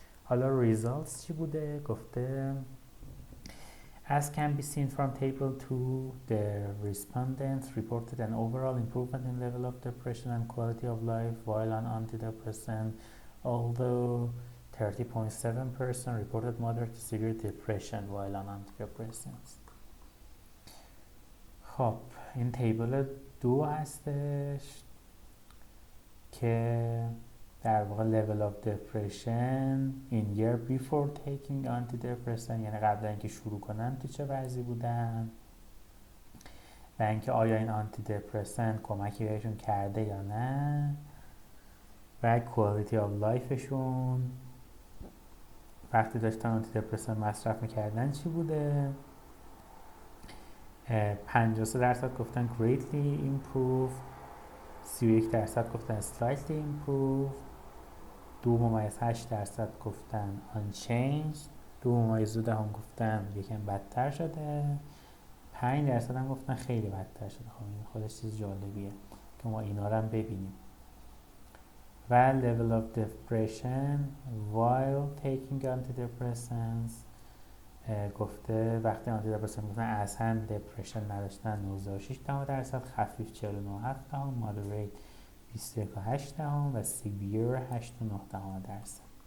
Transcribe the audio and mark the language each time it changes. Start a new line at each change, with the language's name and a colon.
Persian: حالا
English: results
Persian: چی بوده؟ گفته
English: As can be seen from table 2, the respondents reported an overall improvement in level of depression and quality of life while on antidepressant, although 30.7% reported moderate to severe depression while on antidepressants.
Persian: خب این تیبل 2 هستش که در واقع
English: level of depression in year before taking antidepressant،
Persian: یعنی قبل اینکه شروع کنن تو چه وضعی بودن و اینکه آیا این antidepressant کمکی بهشون کرده یا نه، و quality of lifeشون وقتی داشتن antidepressant مصرف میکردن چی بوده. 53% گفتن
English: greatly improved،
Persian: 31% گفتن
English: slightly improved،
Persian: 2.8% گفتن unchanged، 2.2% گفتن یکم بدتر شده، 5% هم گفتن خیلی بدتر شده. خب این خودش چیز جالبیه که ما اینا رو هم ببینیم. و
English: level of depression while taking antidepressants
Persian: گفته وقتی antidepressant گفتن اصلا depression نداشتن 9.6%، خفیف 49.7%، moderate 21.8% و severe 8.9%.